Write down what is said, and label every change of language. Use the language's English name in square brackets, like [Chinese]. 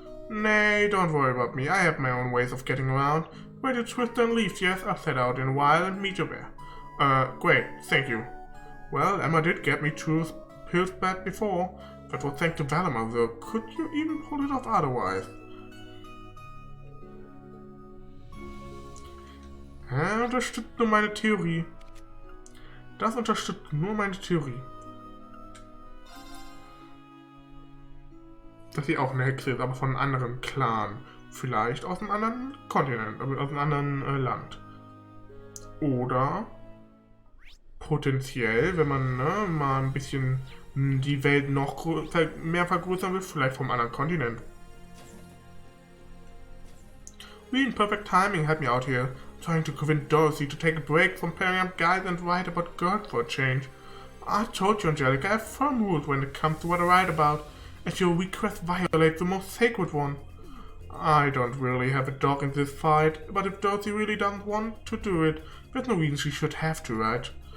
[English] Nay, don't worry about me. I have my own ways of getting around. Radio Trista and Leaf, yes, I'll set out in a while and meet you there. Great, thank you. Well, Emma did get me through pills back before. That was thanks to Valamar, though. Could you even pull it off otherwise? [German] Unterstützt nur meine Theorie. Das unterstützt nur meine Theorie. dass sie auch eine Hexe ist, aber von einem anderen Clan. Vielleicht aus einem anderen Kontinent, aus einem anderen Land. Oder potenziell, wenn man mal ein bisschen die Welt noch mehr vergrößern will, vielleicht vom anderen Kontinent. [English] Really perfect timing had me out here, trying to convince Dorothy to take a break from pairing up guys and write about girls for a change. I told you, Angelica, I have firm rules when it comes to what I write about, and your request violates the most sacred one. I don't really have a dog in this fight, but if Dorothy really doesn't want to do it, there's no reason she should have to, right?